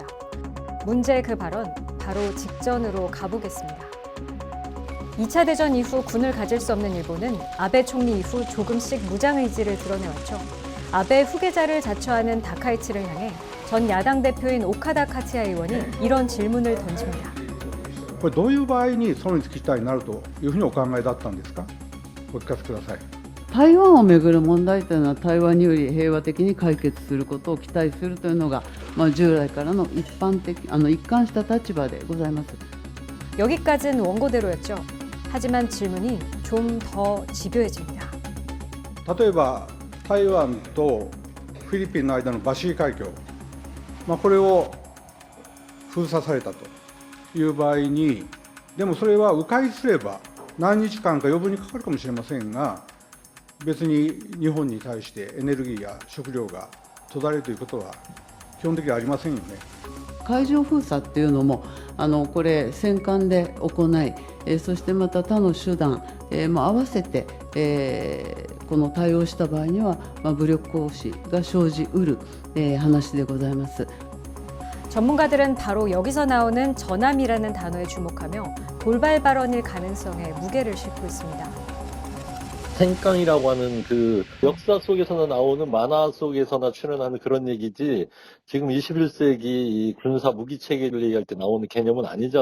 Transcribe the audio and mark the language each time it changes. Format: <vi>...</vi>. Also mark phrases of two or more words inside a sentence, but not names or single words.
<ko>문제의 그 발언, 바로 직전으로 가보겠습니다. 2차 대전 이후 군을 가질 수 없는 일본은 아베 총리 이후 조금씩 무장 의지를 드러내왔죠. 아베 후계자를 자처하는 다카이치를 향해 전 야당 대표인 오카다 카츠야 의원이 이런 질문을 던집니다.</ko> <ja>これどういう場合に存立危機体になるというふうにお考えだったんですか。お聞かせください。台湾をめぐる問題というのは台湾により平和的に解決することを期待するというのが、従来からの一貫した立場でございます。</ja> <ko>여기까지는 원고대로였죠. 하지만 질문이 좀 더 집요해집니다.</ko> <ja>例えば台湾とフィリピンの間のバシー海峡、これを封鎖されたという場合に、でもそれは迂回すれば何日間か余分にかかるかもしれませんが、別に日本に対してエネルギーや食料が途絶えるということは基本的にはありませんよね。海上封鎖っていうのもこれ戦艦で行い、そしてまた他の手段も合わせて、この対応した場合には、武力行使が生じうる、話でございます。</ja> <ko>전문가들은 바로 여기서 나오는 전함이라는 단어에 주목하며 돌발 발언일 가능성에 무게를 싣고 있습니다. 생깡이라고 하는 그 역사 속에서나 나오는 만화 속에서나 출연하는 그런 얘기지 지금 21세기 이 군사 무기 체계를 얘기할 때 나오는 개념은 아니죠.</ko>